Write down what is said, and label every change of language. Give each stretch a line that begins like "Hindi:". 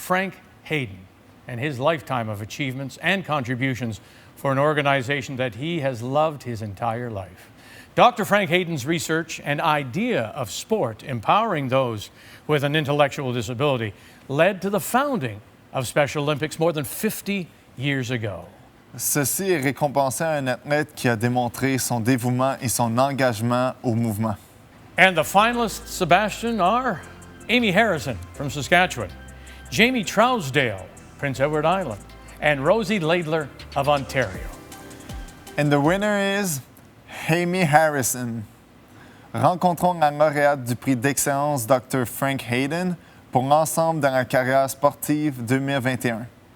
English: Frank Hayden and his lifetime of achievements and contributions for an organization that he has loved his entire life. Dr. Frank Hayden's research and idea of sport empowering those with an intellectual disability led to the founding of Special Olympics more than 50 years ago.
French: Ceci est récompensé à un athlète qui a démontré son dévouement et son engagement au mouvement.
English: And the finalists, Sebastien, are Amy Harrison from Saskatchewan, Jamie Trousdale, Prince Edward Island, and Rosie Laidler of Ontario. And the winner is Amy Harrison.
French: Rencontrons la lauréate du prix d'excellence Dr. Frank Hayden pour l'ensemble dans la carrière sportive 2021.